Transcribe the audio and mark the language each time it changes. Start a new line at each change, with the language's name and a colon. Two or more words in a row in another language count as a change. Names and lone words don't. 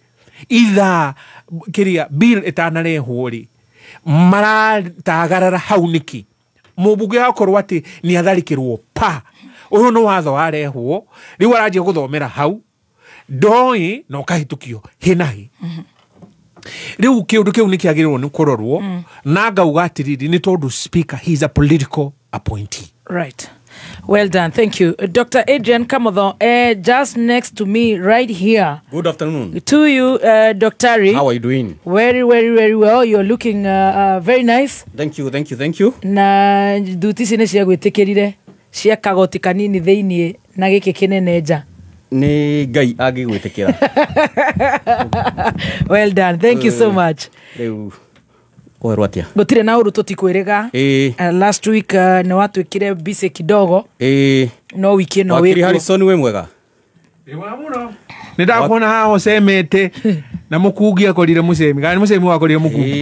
Kikuyu: either kiria bill itanarehwo ri maratagarara hau niki mubunge akorwo ati ni atharikirwo pa uyu no watho warehwo riu aranjia guthomera hau ndoi no kahitukio hinahi riu kiundu kiu nikiagirwo ni kurorwo na ngauga atiriri ni tondu speaker
English: he is a political appointee. Right. Well done. Thank you. Dr. Adrian Kamotho, just next to me right here. Good afternoon. To you, Dr. How are you doing? Very, very, very well. You're looking very nice. Thank you, thank you, thank you.
Kikuyu: Na duty cine cia gwitikirire cia kagoti kanini thiini na giki kinene nja. Ni Ngai agigwitikira.
English: Well done. Thank you so much.
Kikuyu: Kwerwatia. Gutire na uru tutikwiriga.
English: Last week
Kikuyu: ni watwikire bise kidogo. No wiki no week. Wakiri Harrison we mwega. Ewa muno. Nindakona hao semete na mukugia korire musemi. Gani musemi wakorire mukugi.